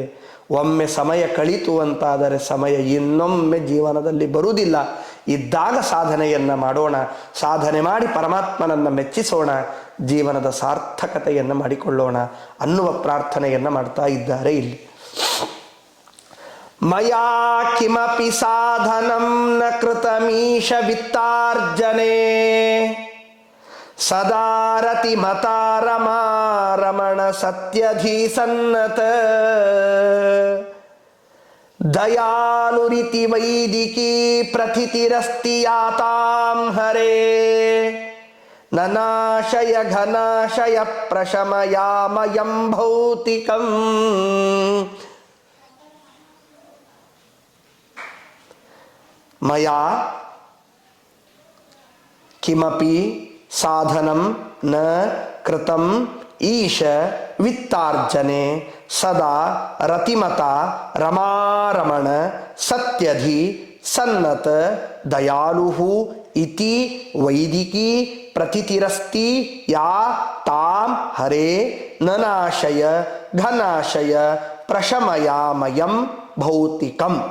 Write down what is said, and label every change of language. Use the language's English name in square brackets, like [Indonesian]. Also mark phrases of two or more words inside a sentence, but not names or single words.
[Kannada] ಒಮ್ಮೆ ಸಮಯ ಕಳೀತು ಅಂತಾದರೆ ಸಮಯ ಇನ್ನೊಮ್ಮೆ ಜೀವನದಲ್ಲಿ ಬರುವುದಿಲ್ಲ. ಇದ್ದಾಗ ಸಾಧನೆಯನ್ನು ಮಾಡೋಣ, ಸಾಧನೆ ಮಾಡಿ ಪರಮಾತ್ಮನನ್ನು ಮೆಚ್ಚಿಸೋಣ, ಜೀವನದ ಸಾರ್ಥಕತೆಯನ್ನು ಮಾಡಿಕೊಳ್ಳೋಣ ಅನ್ನುವ ಪ್ರಾರ್ಥನೆಯನ್ನು ಮಾಡ್ತಾ ಇದ್ದಾರೆ ಇಲ್ಲಿ. [Sanskrit] ಮಯಾ ಕಿಮಪಿ ಸಾಧನಂ ನ ಕೃತಮೀಶ ವಿತ್ತಾರ್ಜನೆ ಸದಾರತಿ ಮತಾರಮಾರಮಣ ಸತ್ಯಧೀ ಸನ್ನತ ದಯಾಲುರಿತಿ ವೈದಿಕಿ ಪ್ರಥಿತಿರಸ್ತಿ ಯಾತಾಂ ಹರೇ ನನಾಶಯ ಘನಾಶಯ ಪ್ರಶಮಯಾಮಯಂ ಭೌತಿಕಂ. ಮಯಾ ಕಿಮಪಿ ಸಾಧನಂ ನ ಕೃತಂ ಈಶ ವಿತ್ತಾರ್ಜನೆ ಸದಾ ರತಿಮತ ರಮಾರಮಣ ಸತ್ಯಧಿ ಸನ್ನತ ದಯಾಲುಹು ಇತಿ ವೈದಿಕಿ ಪ್ರತಿತಿರಸ್ತಿ ಯಾ ತಾಂ ಹರೇ ನನಾಶಯ ಘನಾಶಯ ಪ್ರಶಮಯಾಮಯಂ ಭೌತಿಕಂ.